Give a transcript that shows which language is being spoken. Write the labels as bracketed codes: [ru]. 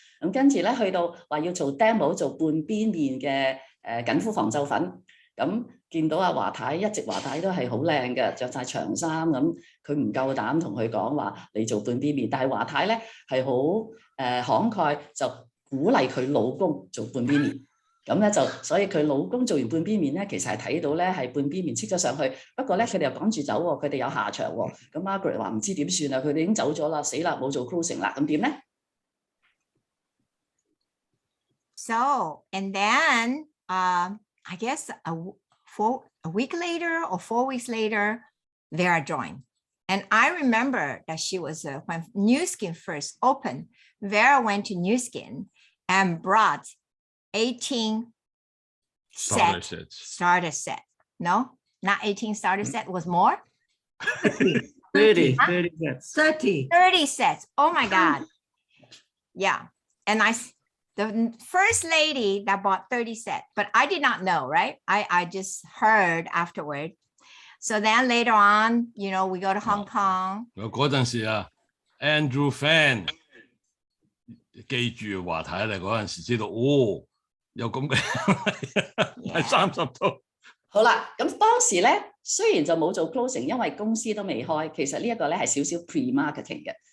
[yue] 咁跟住咧去到話要做 demo 做半邊面嘅緊膚防皺粉，咁見到阿華太一直華太都係好靚嘅，着晒長衫咁，佢唔夠膽同佢講話你做半邊面，但係華太咧係好慷慨，就鼓勵佢老公做半邊面。咁咧就所以佢老公做完半邊面咧，其實係睇到咧係半邊面戚咗上去。不過咧佢哋又趕住走喎，佢哋有下場喎。咁 Margaret 話唔知點算啊，佢哋已經走咗啦，死啦冇做 closing 啦，咁點咧 [en] So, and then I guess a week later or 4 weeks later, Vera joined. And I remember that she was, when New Skin first opened, Vera went to New Skin and brought 18 starter set. No, not 18 starter set, was more? 30 sets. 30 sets. Oh my God. Yeah. And the first lady that bought 30 sets, but I did not know, right? I just heard afterward. So then later on, you know, we go to Hong Kong. [yue] 嗰陣時啊 ，Andrew Fan 記住華太嚟嗰陣時，知道有咁嘅係30套。好啦，咁當時咧雖然就冇做 closing， 因為公司都未開，其實呢一個咧係少少 pre-marketing 嘅。